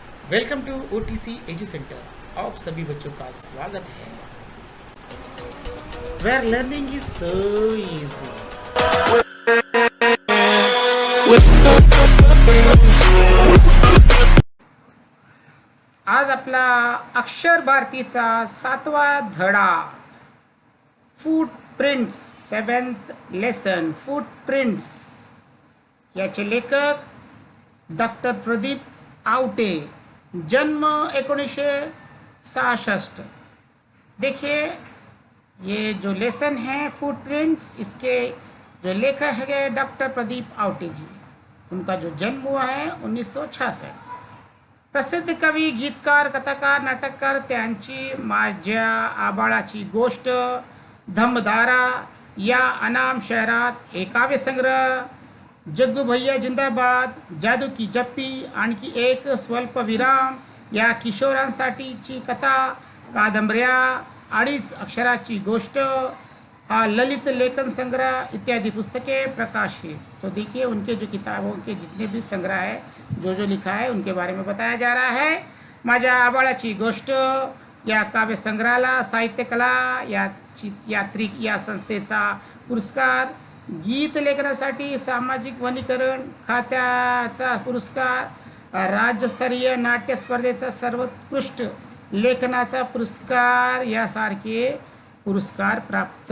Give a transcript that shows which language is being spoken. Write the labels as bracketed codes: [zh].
[en] Welcome to OTC edu centre. [hi] आप सभी बच्चों का स्वागत है। [en] Where learning is so easy. [mr] आज आपला अक्षर भारतीचा 7वा धडा फूटप्रिंट्स 7th लेसन फूटप्रिंट्स याचे लेखक डॉक्टर प्रदीप आवटे, जन्म 1966। [hi] देखिए ये जो लेसन है फुटप्रिंट्स, इसके जो लेखक है डॉक्टर प्रदीप आवटे जी। उनका जो जन्म हुआ है 1966। [mr] प्रसिद्ध कवी, गीतकार, कथाकार, नाटककार त्यांची माझ्या आबाळाची गोष्ट, धम्मधारा या अनाम शहरात, एक काव्यसंग्रह, जग्गू भैया जिंदाबाद, जादू की जप्पी, आणखी एक स्वल्पविराम या किशोरांसाठीची कथा, कादंबऱ्या, अडीच अक्षराची गोष्ट, हा ललित लेखन संग्रह इत्यादि पुस्तकें प्रकाशित। [hi] तो देखिए उनके जो किताबों के जितने भी संग्रह है, जो लिखा है उनके बारे में बताया जा रहा है। [mr] माझ्या आबाळाची गोष्ट या काव्य संग्रहाला साहित्य कला यात्रिक या संस्थेचा पुरस्कार, गीत लेखनासाठी सामाजिक वनीकरण खात्याचा पुरस्कार, राज्यस्तरीय नाट्य स्पर्धेचा सर्वोत्कृष्ट लेखनाचा पुरस्कार यासारखे पुरस्कार प्राप्त।